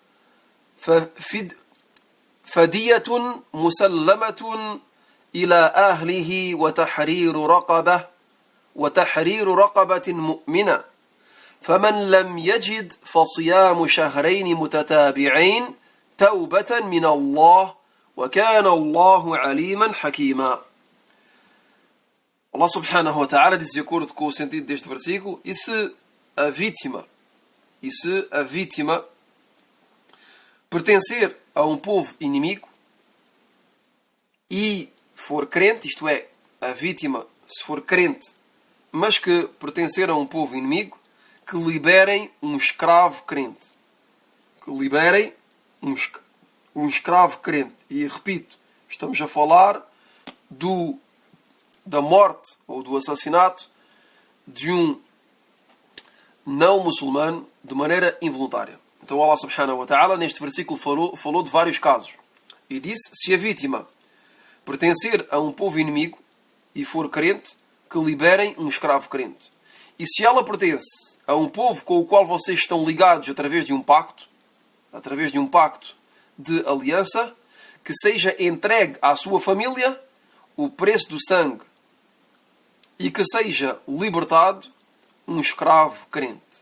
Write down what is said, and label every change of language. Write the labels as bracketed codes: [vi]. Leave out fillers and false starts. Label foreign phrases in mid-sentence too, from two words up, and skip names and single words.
[ar] فدية مسلمة إلى أهله وتحرير رقبة مؤمنة فمن لم يجد فصيام شهرين متتابعين توبة من الله وكان الله عليما حكيما. [pt] Allah [ar] سبحانه وتعالى [pt] diz, de acordo com o sentido deste versículo, e se a vítima pertencer a um povo inimigo e for crente, isto é, a vítima, se for crente, mas que pertencer a um povo inimigo, que liberem um escravo crente. Que liberem um escravo crente. E repito, estamos a falar da morte ou do assassinato de um não muçulmano de maneira involuntária. Então Allah [ar] سبحانه وتعالى [pt] neste versículo falou de vários casos. E disse, se a vítima pertencer a um povo inimigo e for crente, que liberem um escravo crente. E se ela pertence a um povo com o qual vocês estão ligados através de um pacto de aliança, que seja entregue à sua família o preço do sangue e que seja libertado um escravo crente.